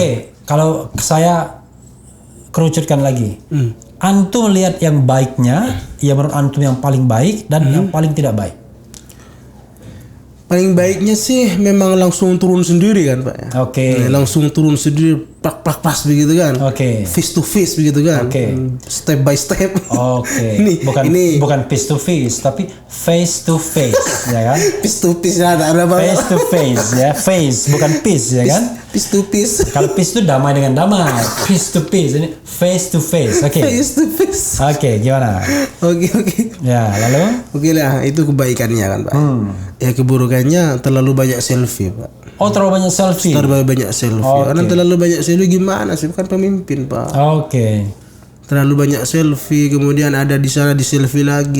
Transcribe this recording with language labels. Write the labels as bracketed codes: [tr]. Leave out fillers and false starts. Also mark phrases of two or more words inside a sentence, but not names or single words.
[id] Kalau saya kerucutkan lagi, antum lihat yang baiknya, ya menurut antum yang paling baik dan yang paling tidak baik. Paling baiknya sih memang langsung turun sendiri kan, Pak. Oke. Langsung turun sendiri plak begitu kan. Oke. [en] Face to face [id] begitu kan. Oke. [en] Step by step. [id] Oke. ini bukan [en] face to face [id] tapi [en] face to face [id] ya kan. [en] Face to face [id] ada apa? [en] Face to face ya, face bukan peace [id] ya kan. [en] Face to face. [id] Kalau peace itu damai dengan damai. [en] Peace to peace, ini face to face. [id] Oke. [en] Face to face. [id] Oke, gimana? Oke. Ya, lalu? Oke lah, itu kebaikannya kan Pak. Ya keburukannya terlalu banyak selfie Pak. Oh, terlalu banyak selfie. Terlalu banyak selfie. Karena terlalu banyak selfie gimana sih? Kan pemimpin Pak. Oke. Terlalu banyak selfie, kemudian ada di sana di selfie lagi.